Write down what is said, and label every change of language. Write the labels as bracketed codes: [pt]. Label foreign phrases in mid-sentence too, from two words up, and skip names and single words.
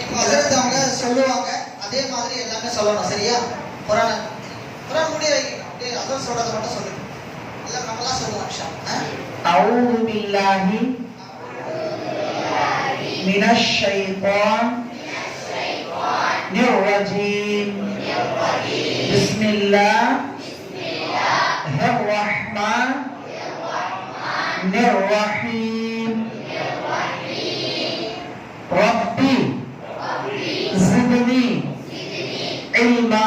[ta] இப்போ ஹஜ்ரத் அவங்க சொல்லுவாங்க, அதே மாதிரி எல்லாமே சொல்லணும். சரியா? குர்ஆன் முடிய வைக்கணும். அப்படியே ஹஜ்ரத் சொல்றதை மட்டும் சொல்லுங்க. எல்லாம் நம்மளா சொல்லுவோம். [ar] إنشا أعوذ بالله من الشيطان الرجيم بسم بسم الله الرحمن الرحيم. ரப்பி زدني علما.